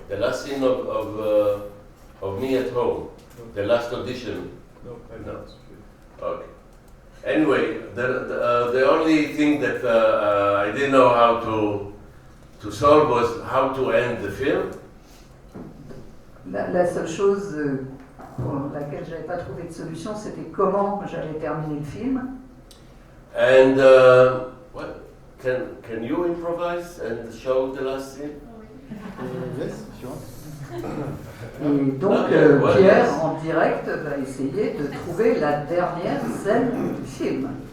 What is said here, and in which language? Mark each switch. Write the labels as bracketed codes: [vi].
[en] The last scene of me at home. The last audition. No. Okay. Anyway, the only thing that I didn't know how to solve was how to end the film. [fr] La seule chose pour laquelle je n'avais pas trouvé de solution, c'était comment j'allais terminer le film. [en] And what can you improvise and show the last scene? Yes, sure. [fr] Et donc Pierre, en direct, va essayer de trouver la dernière scène du film.